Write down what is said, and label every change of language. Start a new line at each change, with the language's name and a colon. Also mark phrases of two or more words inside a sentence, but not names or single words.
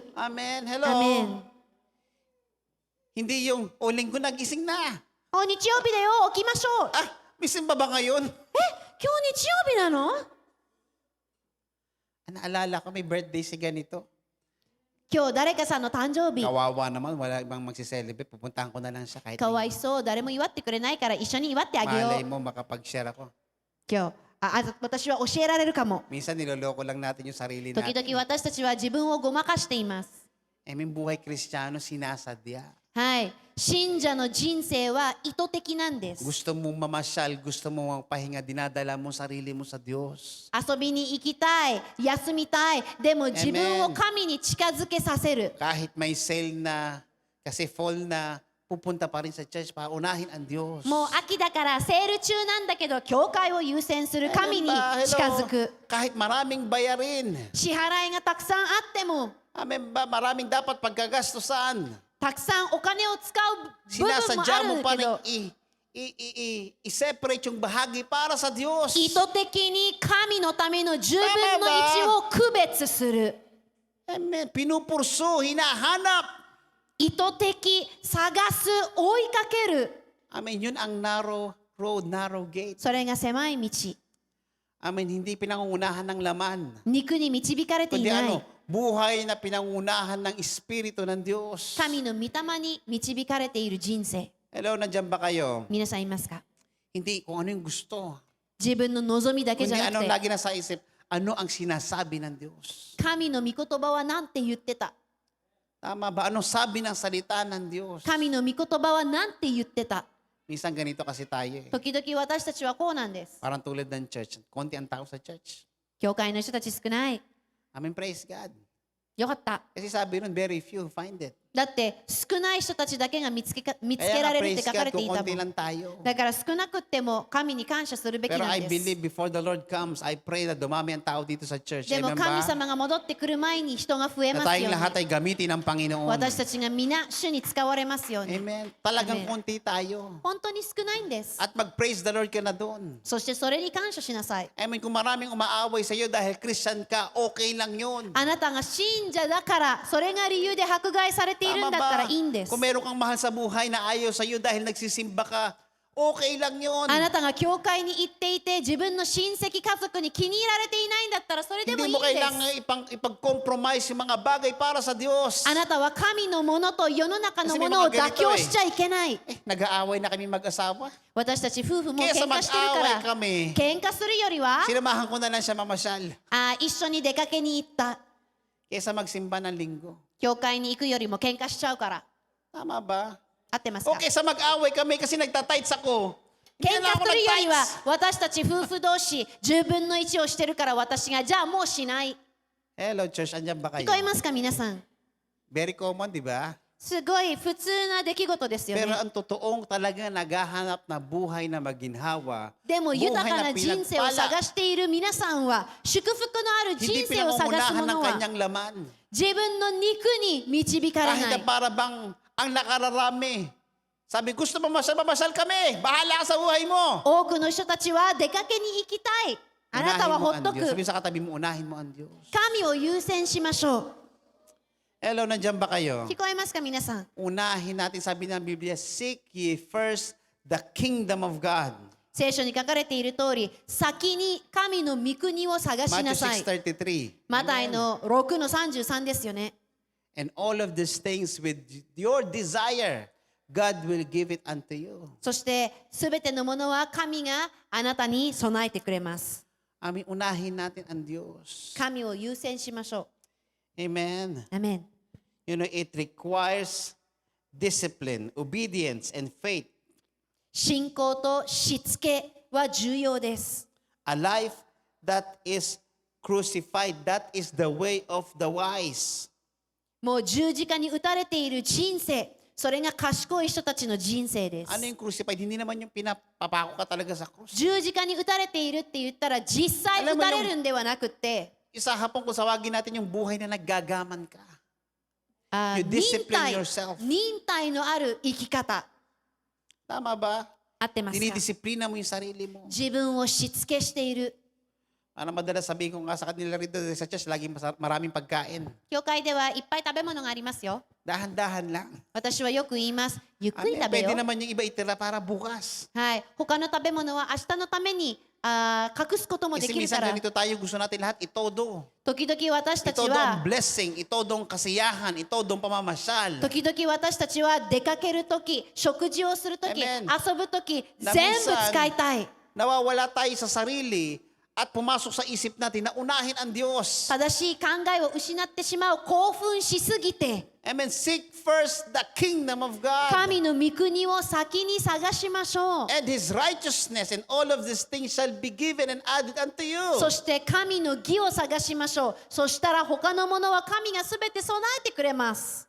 Filipino: Amen.
Japanese: ア
Filipino: Hello.
Japanese: メン。
Filipino: Hindi yung, o linggo nagising na.
Japanese: 日曜日だよ、起きましょう。
Filipino: Ah, may simba ba ngayon?
Japanese: 今日日曜日なの？
Filipino: Naalala ko, may birthday si ganito.
Japanese: 今日誰かさんの誕生日。
Filipino: Kawawa naman, wala ibang magsiselebrate. Pupuntahan ko na lang siya kahit
Japanese: かわいそう、誰も祝ってくれないから一緒に祝ってあげよ
Filipino: malay
Japanese: う。
Filipino: mo makapag-share ako.
Japanese: 今日私は教えられるかも。
Filipino: Minsan niloloko lang natin yung sarili
Japanese: 時
Filipino: natin.
Japanese: 々私たちは自分をごまかしています。
Filipino: Eh, may buhay Kristiyano sinasadya.
Japanese: はい。信者の人生は意図的なんです。
Filipino: Gusto mong mamasyal, gusto mong magpahinga, dinadala mo sarili mo sa Diyos.
Japanese: 遊びに行きたい、休みたい、でも自分を神に近づけさせる。
Filipino: Kahit may sale na, kasi fall na, pupunta pa rin sa church para unahin ang Diyos.
Japanese: もう秋だからセール中なんだけど、教会を優先する、神に
Filipino: Amen ba?
Japanese: 近づく。
Filipino: Kahit maraming bayarin.
Japanese: 支払いがたくさんあっても、
Filipino: Amen ba? Maraming dapat pagkagastusan.
Japanese: たくさんお金を使う部分もあ
Filipino: Sinasadya mo
Japanese: る
Filipino: pa
Japanese: けど
Filipino: rin i-separate yung bahagi para sa Diyos.
Japanese: 意図的に神のための10分の1を区別する。
Filipino: Amen. Pinupurso, hinahanap.
Japanese: 意図的、探す、追いかける。
Filipino: Amen. Yun ang
English: narrow road, narrow gate.
Japanese: それが狭い道。
Filipino: Amen. Hindi pinangungunahan ng laman.
Japanese: 肉に導かれてい
Filipino: Kundi
Japanese: ない。
Filipino: buhay na pinangunahan ng Espiritu ng Diyos.
Japanese: 神の御霊に導かれている人生。
Filipino: Hello, nandiyan ba kayo?
Japanese: 皆さんいますか？
Filipino: Hindi kung ano yung gusto.
Japanese: 自分の望みだけじ
Filipino: Kundi
Japanese: ゃな
Filipino: anong
Japanese: くて、
Filipino: lagi nasa isip, ano ang sinasabi ng Diyos.
Japanese: 神の御言葉は何て言ってた？
Filipino: Tama ba? Anong sabi ng salita ng Diyos?
Japanese: 神の御言葉は何て言ってた？
Filipino: Minsan ganito kasi tayo eh.
Japanese: 時々私たちはこうなんです。
Filipino: Parang tulad ng church. Konti ang tao sa church.
Japanese: 教会の人たち少ない。
English: Amen, praise God.
Japanese: よかった。
Filipino: Kasi sabi nun,
English: very few find it.
Japanese: だって少ない人たちだけが見つけ
Filipino: Kaya
Japanese: ら
Filipino: nga,
Japanese: れるって
English: praise
Japanese: 書かれ
English: God
Japanese: てい
Filipino: kung
Japanese: た
Filipino: konti
Japanese: もん。
Filipino: lang tayo.
Japanese: だから少なくっても神に感謝するべき
Filipino: Pero
Japanese: な
English: I
Japanese: んです。
English: believe before the Lord comes, I pray
Filipino: na dumami ang tao dito sa church.
Japanese: でも
Filipino: Amen
Japanese: 神
Filipino: ba?
Japanese: 様が戻ってくる前に人が増え
Filipino: Na
Japanese: ますよ
Filipino: tayong
Japanese: う
Filipino: lahat
Japanese: に。
Filipino: ay gamitin ng Panginoon.
Japanese: 私たちが皆主に使われますように。
Filipino: Amen. Talagang Amen. konti tayo.
Japanese: 本当に少ないんです。
Filipino: At mag-
English: praise the Lord
Filipino: ka na doon.
Japanese: そしてそれに感謝しなさい。
Filipino: Amen. Kung maraming umaaway sa iyo dahil Christian ka, okay lang yun.
Japanese: あなたが信者だからそれが理由で迫害されているんだったらいいんです。
Filipino: Kung meron kang mahal sa buhay na ayaw sa iyo dahil nagsisimba ka, okay lang yun.
Japanese: あなたが教会に行っていて自分の親戚家族に気に入られていないんだったらそれでもいい
Filipino: Hindi
Japanese: ん
Filipino: mo
Japanese: です。
Filipino: kailangan ipag-compromise yung mga bagay para sa Diyos.
Japanese: あなたは神のものと世の中のものを妥協しちゃいけない。
Filipino: Nag-aaway na kami mag-asawa.
Japanese: 私たち夫婦も喧
Filipino: Kesa
Japanese: 嘩してるか
Filipino: mag-away
Japanese: ら
Filipino: kami,
Japanese: 喧嘩するよりは
Filipino: sinamahan ko na lang siya mamasyal.
Japanese: 一緒に出かけに行った。
Filipino: Kesa magsimba ng linggo.
Japanese: 教会に行くよりも喧嘩しちゃうから。
Filipino: Tama ba?
Japanese: 合ってますか？
Filipino: O kesa mag-away kami kasi nagtatights ako.
Japanese: 喧
Filipino: Hindi na
Japanese: 嘩
Filipino: ako
Japanese: するよりは
Filipino: nag-tights.
Japanese: 私たち夫婦同士10分の1をしてるから私がじゃあもうしない。
Filipino: Hello, church. Andiyan ba
Japanese: 聞
Filipino: kayo?
Japanese: こえますか皆さん？
English: Very common,
Filipino: di ba?
Japanese: すごい普通な出来事ですよ
Filipino: Pero
Japanese: ね。
Filipino: ang totoong talaga naghahanap na buhay na maginhawa,
Japanese: でも豊
Filipino: buhay
Japanese: か
Filipino: na
Japanese: な人生を
Filipino: pinagpala,
Japanese: 探している皆さんは祝福のある
Filipino: hindi
Japanese: 人生を探す
Filipino: pinangungunahan
Japanese: も
Filipino: ng
Japanese: のは
Filipino: kanyang laman.
Japanese: 自分の肉に導かれ
Filipino: Kahit
Japanese: な
Filipino: na
Japanese: い。
Filipino: para bang ang nakararami. Sabi, gusto mo mamasal kami. Bahala ka sa buhay mo.
Japanese: 多くの人たちは出かけに行きたい。あなた
Filipino: Unahin
Japanese: は
Filipino: mo
Japanese: ほっ
Filipino: ang
Japanese: と
Filipino: Diyos.
Japanese: く。
Filipino: Sabi sa katabi mo, unahin mo ang Diyos.
Japanese: 神を優先しましょう。
Filipino: Hello, nandiyan ba kayo?
Japanese: 聞こえますか皆さん。
Filipino: Unahin natin, sabi ng Biblia,
English: seek ye first the kingdom of God.
Japanese: 聖書に書かれている通り、先に神の御国を探し
English: Matthew
Japanese: なさい。 6:33. マタイの6の33ですよね。
English: And all of these things with your desire, God will give it unto you.
Japanese: そして、すべてのものは神があなたに備えてくれます。
Filipino: Amin, unahin natin ang Diyos.
Japanese: 神を優先しましょ
Filipino: Amen.
Japanese: う。アメン。
English: You know, it requires discipline, obedience, and faith.
Japanese: 信仰としつけは重要です。
English: A life that is crucified, that is the way of the wise.
Japanese: もう十字架に打たれている人生、それが賢い人たちの人生です。
Filipino: Ano yung crucified? Hindi naman yung pinapapako ka talaga sa krus.
Japanese: 十字架に打たれているって言ったら実際打たれるんではなくって、
Filipino: Isa hapon kung sawagin natin yung buhay na naggagaman ka.
Japanese: あ
English: You
Japanese: 忍
English: discipline
Japanese: 耐
English: yourself.
Japanese: 忍耐のある生き方
Filipino: Tama ba?
Japanese: 合ってますか？
Filipino: Dinidisiplina mo yung sarili mo.
Japanese: 自分をしつけしている。
Filipino: Ano madalas sabihin ko nga sa kanila rito sa church, laging maraming pagkain.
Japanese: 教会ではいっぱい食べ物がありますよ。
Filipino: Dahan-dahan lang.
Japanese: 私はよく言います。ゆっくり
Filipino: Ano,
Japanese: 食べよ
Filipino: pwede
Japanese: う。
Filipino: naman yung iba itira para bukas.
Japanese: はい。他の食べ物は明日のために隠すこともで
Filipino: Kasi
Japanese: きるか
Filipino: minsan
Japanese: ら。
Filipino: ganito tayo, gusto natin lahat itodo.
Japanese: 時々私たち
Filipino: Itodo ang
Japanese: は
Filipino: blessing, itodo ang kasiyahan, itodo ang pamamasyal.
Japanese: 時々私たちは出かけるとき、食事をするとき、
Filipino: Amen.
Japanese: 遊ぶとき、
Filipino: Na
Japanese: 全部
Filipino: minsan,
Japanese: 使いたい。
Filipino: Nawawala tayo sa sarili at pumasok sa isip natin na unahin ang Diyos.
Japanese: 正しい考えを失ってしまう興奮しすぎて、
Filipino: Amen.
English: Seek first the kingdom of God
Japanese: 神の御国を先に探しましょう。
English: and His righteousness, and all of these things shall be given and added unto you.
Japanese: そして神の義を探しましょう。そしたら他のものは神がすべて備えてくれます。